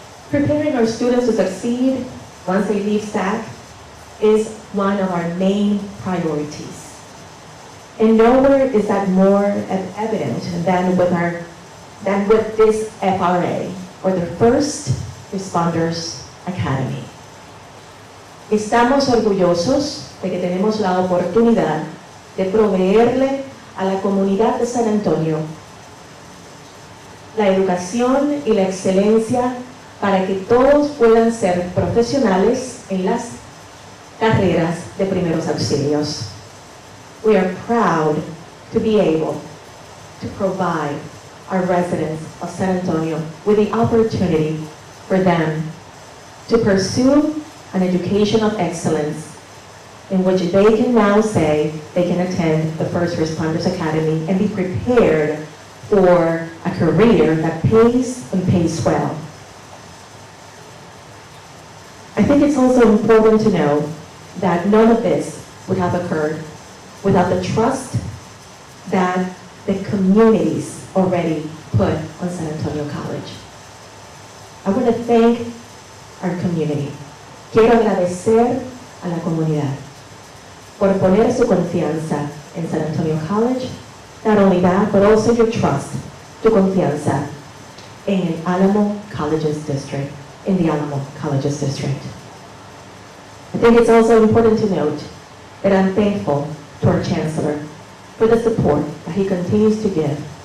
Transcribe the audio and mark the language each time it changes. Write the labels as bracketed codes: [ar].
[en] Preparing our students to succeed once they leave SAC is one of our main priorities. And nowhere is that more evident than with this FRA, or the First Responders Academy. [es] Estamos orgullosos de que tenemos la oportunidad de proveerle a la comunidad de San Antonio la educación y la excelencia para que todos puedan ser profesionales en las carreras de primeros auxilios. [en] We are proud to be able to provide our residents of San Antonio with the opportunity for them to pursue an education of excellence in which they can now say they can attend the First Responders Academy and be prepared for a career that pays and pays well. I think it's also important to know that none of this would have occurred without the trust that the communities already put on San Antonio College. I want to thank our community. [es] Quiero agradecer a la comunidad por poner su confianza en San Antonio College. [en] Not only that, but also your trust, [es] tu confianza [en] en Alamo Colleges District, in the Alamo Colleges District. I think it's also important to note that I'm thankful to our Chancellor for the support that he continues to give.